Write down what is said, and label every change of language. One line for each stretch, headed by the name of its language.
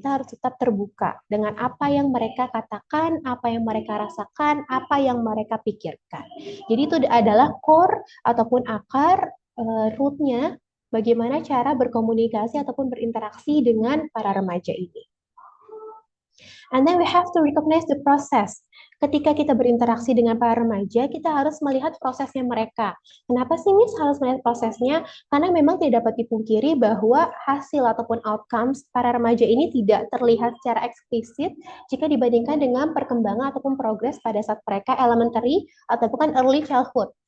Indonesian: Kita harus tetap terbuka dengan apa yang mereka katakan, apa yang mereka rasakan, apa yang mereka pikirkan. Jadi itu adalah core ataupun akar root-nya bagaimana cara berkomunikasi ataupun berinteraksi dengan para remaja ini.
English: And then we have to recognize the process.
Indonesian: Ketika kita berinteraksi dengan para remaja, kita harus melihat prosesnya mereka. Kenapa sih Miss harus melihat prosesnya? Karena memang tidak dapat dipungkiri bahwa hasil ataupun outcomes para remaja ini tidak terlihat secara eksplisit jika dibandingkan dengan perkembangan ataupun progres pada saat mereka elementary ataupun
English: early childhood.